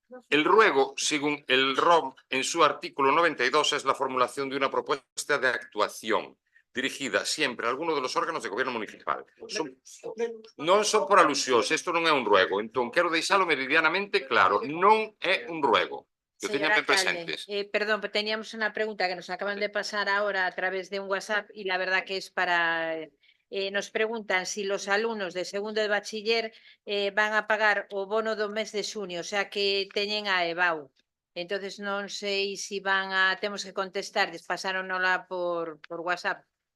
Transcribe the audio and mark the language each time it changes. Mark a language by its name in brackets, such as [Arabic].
[Spanish] El ruego, según el ROM, en su artículo 92, es la formulación de una propuesta de actuación dirigida siempre a alguno de los órganos de gobierno municipal. [Galician] Non son por alusións, isto non é un ruego. Entón, quero deixalo meridianamente claro, non é un ruego. Que [Spanish] Señor [Galician] teñan ben [Spanish] alcalde, [Galician] presentes. [Spanish] perdón, pero teníamos una pregunta que nos acaban de pasar ahora a través de un WhatsApp y la verdad que es para... nos preguntan si los alumnos de segundo de bachiller van a pagar [Galician] o bono do mes de xunio, o sea que teñen a EBAU. Entonces non sei si van a... Temos que contestar, pasáronola por WhatsApp.